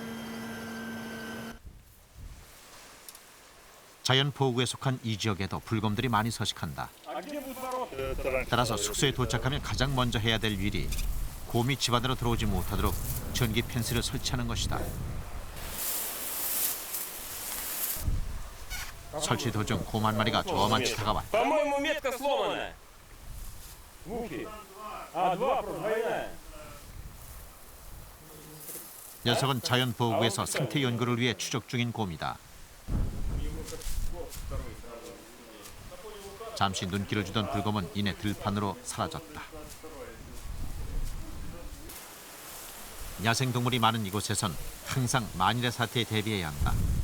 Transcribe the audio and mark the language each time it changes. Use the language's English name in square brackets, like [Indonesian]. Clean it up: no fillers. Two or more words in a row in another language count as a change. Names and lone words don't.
[Korean] 자연 보호구에 속한 이 지역에도 불곰들이 많이 서식한다. 따라서 숙소에 도착하면 가장 먼저 해야 될 일이 곰이 집 안으로 들어오지 못하도록 전기 펜스를 설치하는 것이다. 설치 도중 곰 한 마리가 저만치 다가왔다. [Russian] По-моему, метка сломана. Мухи. А, два двойная. [Korean] 녀석은 자연 보호구에서 생태 연구를 위해 추적 중인 곰이다. 잠시 눈길을 주던 불곰은 이내 들판으로 사라졌다. 야생동물이 많은 이곳에선 항상 만일의 사태에 대비해야 한다.